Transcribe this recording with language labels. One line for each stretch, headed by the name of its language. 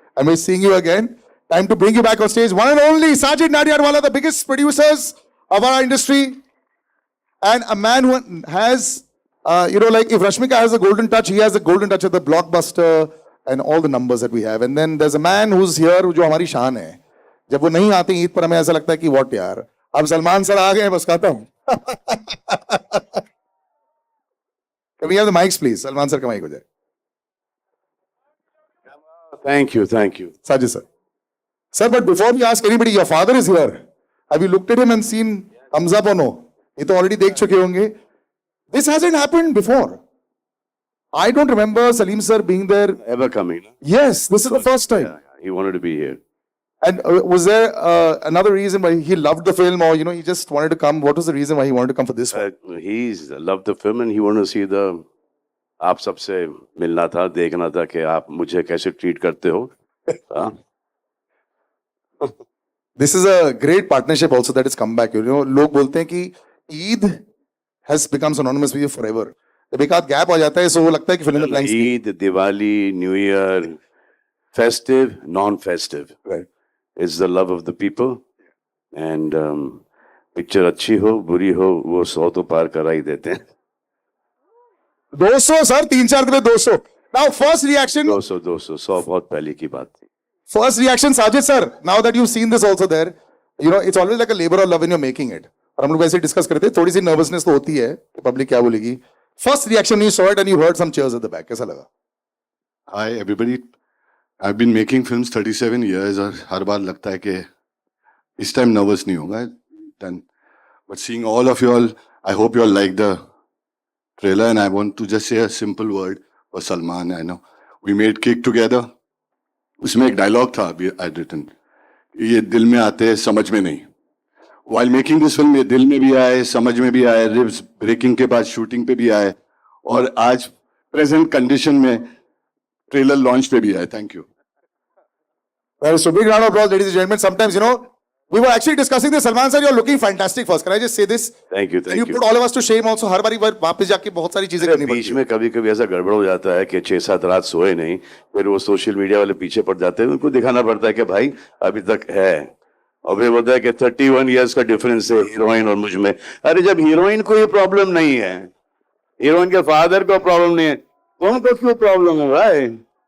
English: And we're seeing you again. Time to bring you back on stage. One and only Sajid Nadiadwala, the biggest producers of our industry, and a man who has, you know, like if Rashmika has a golden touch, he has a golden touch at the blockbuster and all the numbers that we have. And then there's a man who's here,
Hindi: जो हमारी शान है. जब वो नहीं आते ईद पर हमें ऐसा लगता है कि what यार, अब सलमान सर आ गए बस खत्म.
English: Can we have the mics, please? Salman sir,
Hindi: का mic हो जाए.
English: Thank you, thank you. Sajid sir. Sir, but before we ask anybody, your father is here. Have you looked at him and seen thumbs up or no?
Hindi: ये तो already देख चुके होंगे.
English: This hasn't happened before. I don't remember Salim sir being there. Ever coming? No? Yes, this is the first time. Yeah, he wanted to be here. And was there another reason why he loved the film, or you know he just wanted to come? What was the reason why he wanted to come for this one? He's loved the film and he wanted to see the.
Hindi: आप सबसे मिलना था, देखना था कि आप मुझे कैसे ट्रीट करते हो. हाँ.
English: This is a great partnership also that has come back. You know,
Hindi: लोग बोलते हैं कि
English: Eid has become synonymous with you forever.
Hindi: जब एक आध गैप आ जाता है, so वो लगता है कि फिल्म में
English: Eid, Diwali, New Year, festive, non-festive. Right. It's the love of the people, and picture
Hindi: अच्छी हो, बुरी हो, वो 100 तो पार करा ही देते हैं.
English: 200 sir, 3-4
Hindi: दिन में
English: 200. Now first reaction.
Hindi: 200, 100 बहुत पहले की बात थी.
English: First reaction, Sajid sir. Now that you've seen this also there, you know it's always like a labor of love when you're making it.
Hindi: और हम लोग वैसे डिस्कस करते हैं, थोड़ी सी nervousness तो होती है कि पब्लिक क्या बोलेगी.
English: First reaction when you saw it and you heard some cheers at the back,
Hindi: कैसा लगा?
English: Hi everybody. I've been making films 37 years
Hindi: और हर बार लगता है कि इस time nervous नहीं होगा.
English: Then, but seeing all of you all, I hope you all like the trailer, and I want to just say a simple word for Salman. I know we made Kick together.
Hindi: उसमें एक dialogue था
English: I'd written.
Hindi: ये दिल में आते हैं समझ में नहीं.
English: While making this film,
Hindi: ये दिल में भी आए, समझ में भी आए,
English: ribs breaking
Hindi: के बाद shooting पे भी आए, और आज present condition में trailer launch पे भी आए.
English: Thank you. Well, so big round of applause, ladies and gentlemen. Sometimes, you know, we were actually discussing this. Salman sir, you're looking fantastic first. Can I just say this? Thank you, thank you. You put all of us to shame also.
Hindi: हर बारी वापस जाके बहुत सारी चीजें करनी पड़ती बीच में कभी-कभी ऐसा गड़बड़ हो जाता है कि 6-7 रात सोए नहीं, फिर वो सोशल मीडिया वाले पीछे पड़ जाते हैं, उनको दिखाना पड़ता है कि भाई अभी तक है. और फिर बोलता है कि 31 इयर्स का डिफरेंस है हीरोइन और मुझ में. अरे जब हीरोइन को ये प्रॉब्लम नहीं है, हीरोइन के फादर को प्रॉब्लम नहीं है, तुमको क्यों प्रॉब्लम है भाई?